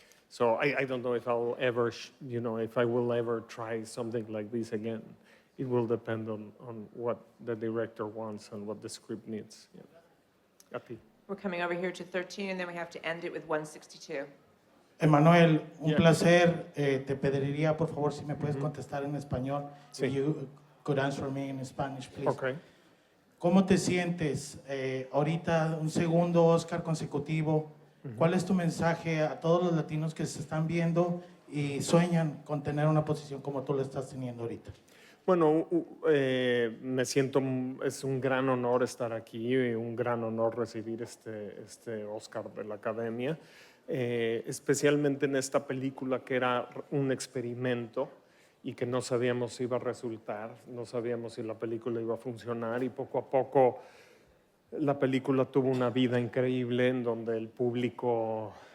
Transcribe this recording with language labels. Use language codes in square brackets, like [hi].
[en] So I don't know if I'll ever, you know, if I will ever try something like this again. It will depend on what the director wants and what the script needs. Yeah. [es] A ti. [en] We're coming over here to 13, and then we have to end it with 162. [es] Emanuel, un placer. Te pediría, por favor, si me puedes contestar en español. Sí. [en] If you could answer me in Spanish, please. Okay. [es] ¿Cómo te sientes ahorita, un segundo Oscar consecutivo? ¿Cuál es tu mensaje a todos los latinos que se están viendo y sueñan con tener una posición como tú lo estás teniendo ahorita? Bueno, me siento, es un gran honor estar aquí y un gran honor recibir este Oscar de la Academia, especialmente en esta película que era un experimento y que no sabíamos si iba a resultar, no sabíamos si la película iba a funcionar, y poco a poco la película tuvo una vida increíble en donde el público